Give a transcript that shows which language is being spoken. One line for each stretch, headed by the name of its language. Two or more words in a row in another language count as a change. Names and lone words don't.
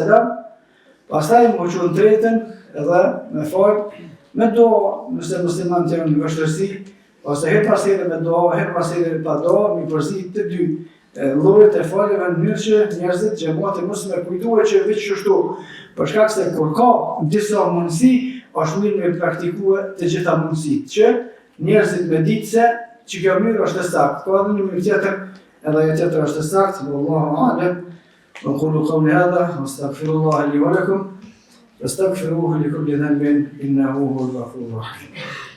Albanian: selam, pastaj më qënë 3-ën edhe me falë, me doa, nëse muslimanët janë në vështërsi, ose her pas here me doa, her pas here pa doa, mi përzit të 2 llojet e falëve në mënyrë që njerëzit xhamati mos me kujtohet që veç kështu, për shkak se kur ka disa mundësi, është mirë me praktikue të gjitha mundësitë, që njerëzit me ditë se që kjo mënyrë është e saktë. Ka edhe një mënyrë tjetër, edhe ajo tjetër është e saktë,
Arabic: والله أعلم. وأقول قولي هذا وأستغفر الله لي ولكم فاستغفروه لكل ذنب إنه هو الغفور الرحيم.